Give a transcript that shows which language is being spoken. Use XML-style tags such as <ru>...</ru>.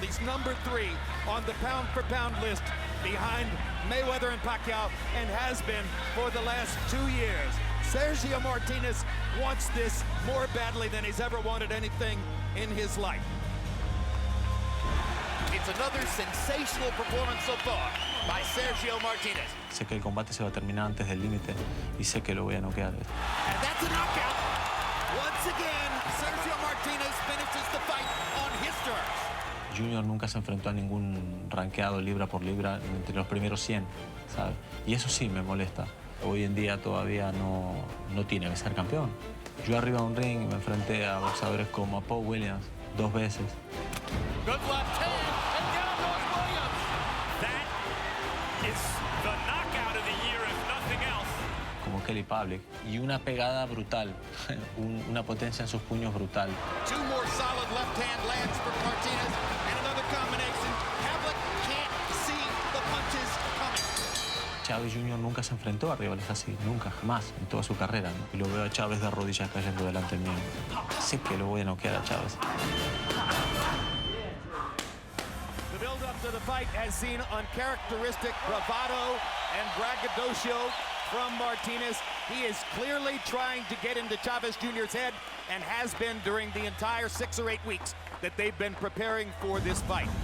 <en>He's number 3 on the pound-for-pound list behind Mayweather and Pacquiao, and has been for the last 2 years. Sergio Martinez wants this more badly than he's ever wanted anything in his life. It's another sensational performance so far by Sergio Martinez.</en> <es>Sé que el combate se va a terminar antes del límite y sé que lo voy a noquear.</es> <en>And that's a knockout. Once again, Sergio Martinez finishes the fight on his terms.</en> <es>Junior nunca se enfrentó a ningún rankeado libra por libra entre los primeros 100, ¿sabes? Y eso sí me molesta. Hoy en día todavía no tiene que ser campeón. Yo arriba de un ring me enfrenté a boxeadores como a Paul Williams 2 veces.</es> <en>Good left hand, and down goes Williams. That is the knockout of the year, if nothing else.</en> <es>Como Kelly Public. Y una pegada brutal, una potencia en sus puños brutal.</es> <en>2 more solid left hand lands for Martinez, and another combination. Pavlik can't see the punches coming.</en> <es>Chavez Jr. nunca se enfrentó a rivales así, nunca, jamás, en toda su carrera, ¿no? Y lo veo a Chavez de rodillas cayendo delante mío. Sé que lo voy a noquear a Chavez.</es> <en>The build-up to the fight has seen uncharacteristic bravado and braggadocio from Martinez. He is clearly trying to get into Chavez Jr.'s head and has been during the entire 6 or 8 weeks that they've been preparing for this fight.</en>